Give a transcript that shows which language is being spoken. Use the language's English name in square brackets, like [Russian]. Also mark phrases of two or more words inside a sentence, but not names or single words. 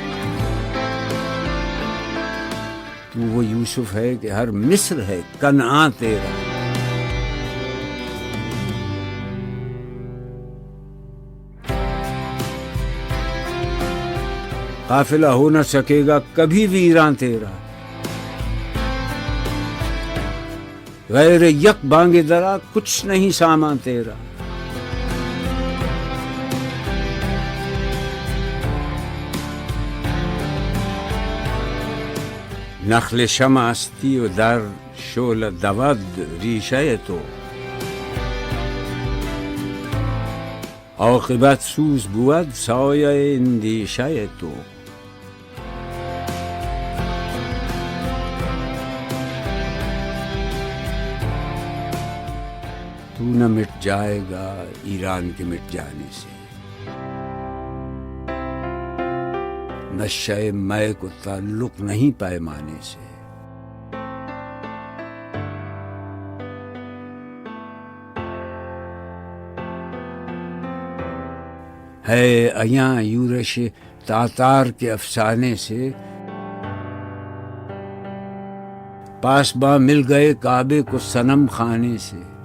[Urdu] تو وہ یوسف ہے کہ ہر مصر ہے کنعاں تیرا، قافلہ ہو نہ سکے گا کبھی ویراں تیرا، غیر یک بانگ درا کچھ نہیں سامان تیرا، [Persian] نخل شمع استی و در شعله دود ریشه تو، عاقبت سوز بود سایه اندیشه تو، [Urdu] تو نہ مٹ جائے گا ایران کے مٹ جانے سے، نشہ مے کو تعلق نہیں پیمانے سے، ہے ایاں یورش تاتار کے افسانے سے، پاسباں مل گئے کعبے کو صنم خانے سے،